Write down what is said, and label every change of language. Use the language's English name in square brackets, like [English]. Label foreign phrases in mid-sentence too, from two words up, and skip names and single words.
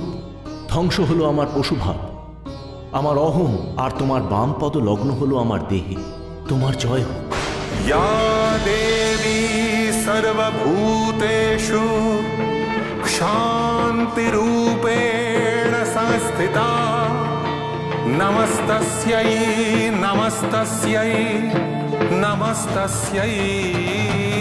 [Bangla] ধ্বংস হলো আমার পশুভাব, আমার অহং, আর তোমার বাম পদ লগ্ন হলো আমার দেহে। তোমার জয় হোক। [Sanskrit] या देवी सर्वभूतेषु शान्तिरूपेण संस्थिता नमस्तस्यै नमस्तस्यै नमस्तस्यै